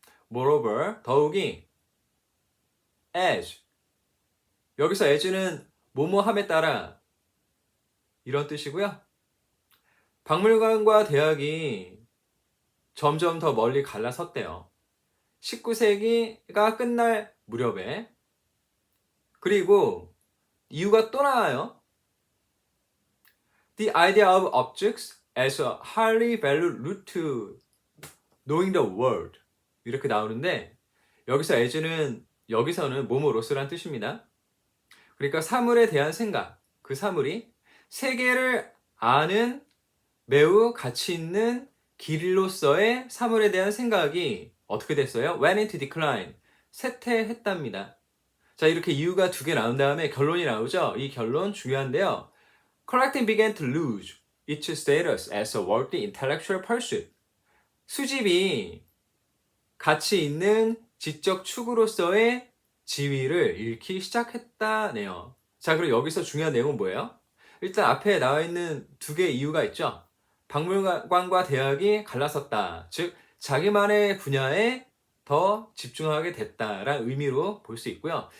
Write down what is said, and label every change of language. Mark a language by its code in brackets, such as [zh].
[ko] moreover, 더욱이 as, 여기서 as는 뭐뭐함에 따라 이런 뜻이고요. 박물관과 대학이 점점 더 멀리 갈라섰대요. 19세기가 끝날 무렵에. 그리고 이유가 또 나와요. [en] The idea of objects as a highly valued route to knowing the world. [ko] 이렇게 나오는데 여기서 as는 여기서는 뭐뭐로서란 뜻입니다. 그러니까 사물에 대한 생각, 그 사물이 세계를 아는 매우 가치 있는 길로서의 사물에 대한 생각이 어떻게 됐어요? [en] went into decline, [ko] 쇠퇴했답니다. 자, 이렇게 이유가 두 개 나온 다음에 결론이 나오죠. 이 결론 중요한데요. [en] Collecting began to lose its status as a worthy intellectual pursuit. [ko] 수집이 가치 있는 지적 추구로서의 지위를 잃기 시작했다네요. 자, 그럼 여기서 중요한 내용은 뭐예요? 일단 앞에 나와 있는 두 개의 이유가 있죠. 박물관과 대학이 갈라섰다. 즉, 자기만의 분야에 더 집중하게 됐다라는 의미로 볼 수 있고요.